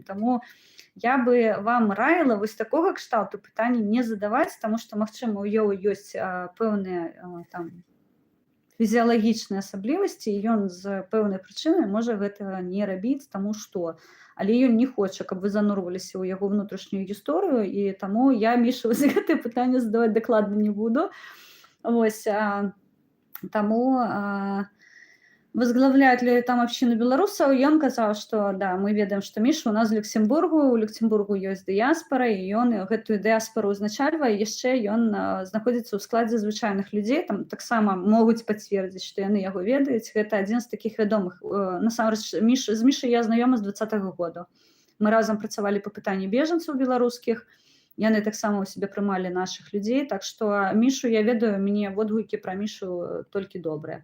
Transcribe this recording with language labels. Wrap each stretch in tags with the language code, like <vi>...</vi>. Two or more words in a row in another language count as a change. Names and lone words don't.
<be>Таму я бы вам раіла вось такога кшталту пытанні не задаваць, таму што, магчыма, у яго ёсць пэўныя там фізіялагічныя асаблівасці, і ён з пэўнай прычыны можа гэтага не рабіць, таму што. Але ён не хоча, каб вы занурваліся ў яго внутрашнюю гісторыю, і таму я Мішы вось гэтае пытанне задаваць дакладна не буду. Вось, таму</be> <ru>возглавляет ли там общину белорусов, и он сказал, что да, мы ведаем, что Миша у нас в Люксембургу есть дыяспора, и он эту диаспору узначальвае,</ru> <be>яшчэ ён знаходзіцца ў складзе звычайных людзей, там таксама могуць пацвердзіць, што яны яго ведаюць. Гэта адзін з такіх вядомых. Насамрэч, з Мішай я знаёма з 20-го года. Мы разам працавалі па пытанні бежанцаў беларускіх, яны таксама ў сябе прымалі нашых людзей, так што Мішу я ведаю, мне водгукі пра Мішу толькі добрыя.</be>